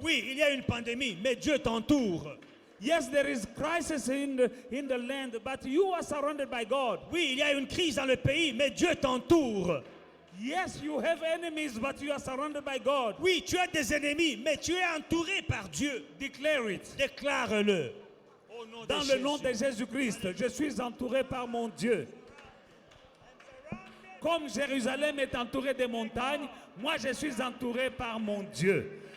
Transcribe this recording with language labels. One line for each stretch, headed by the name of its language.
French: Oui, il y a une pandémie, mais Dieu t'entoure.
English: Yes, there is crisis in the land, but you are surrounded by God.
French: Oui, il y a une crise dans le pays, mais Dieu t'entoure.
English: Yes, you have enemies, but you are surrounded by God.
French: Oui, tu as des ennemis, mais tu es entouré par Dieu.
English: Declare it.
French: Déclare-le. Au nom Dans de le nom de Jésus. Jésus-Christ, je suis entouré par mon Dieu. Comme Jérusalem est entourée des montagnes, moi je suis entouré par mon Dieu.